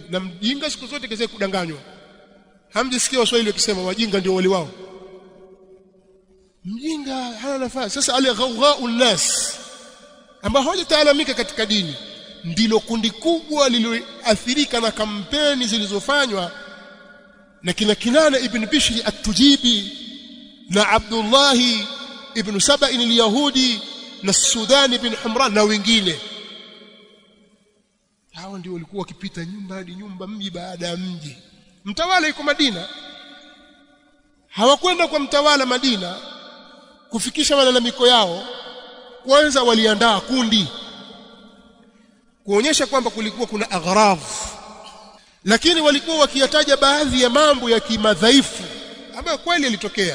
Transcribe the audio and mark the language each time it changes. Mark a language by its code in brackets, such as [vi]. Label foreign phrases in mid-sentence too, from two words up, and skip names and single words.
[sw] Na mjinga siku zote kese kudanganywa. Hamjisikia Waswahili wakisema wajinga ndio wali wao? Mjinga hana nafasi. Sasa ale [ar] غوغاء الناس [sw] ambao hawajataalamika katika dini ndilo kundi kubwa lililoathirika na kampeni zilizofanywa na kina Kinana ibn Bishri at-Tujibi na Abdullah ibn Saba'in al-Yahudi na Sudan ibn Humran na wengine. Hao ndio walikuwa wakipita nyumba hadi nyumba, mji baada ya mji. Mtawala yuko Madina, hawakwenda kwa mtawala Madina kufikisha malalamiko yao. Kwanza waliandaa kundi kuonyesha kwamba kulikuwa kuna aghraf, lakini walikuwa wakiyataja baadhi ya mambo ya kimadhaifu ambayo kweli yalitokea.